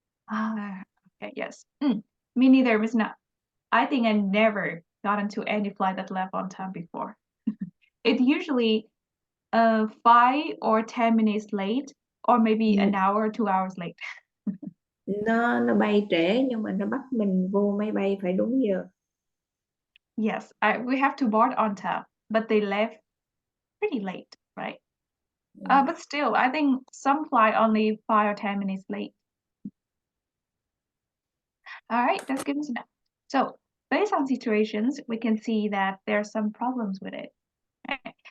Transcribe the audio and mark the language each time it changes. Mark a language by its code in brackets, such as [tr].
[en] Ah, okay, yes. Me neither, Miss Na. I think I never got into any flight that left on time before. It usually 5 or 10 minutes late, or maybe an hour or 2 hours late. [vi] Nó bay trễ nhưng mà nó bắt mình vô máy bay phải đúng giờ. [en] Yes, we have to board on time, but they left pretty late, right? But still, I think some fly only 5 or 10 minutes late. All right, that's good to know. So, based on situations, we can see that there are some problems with it. Right?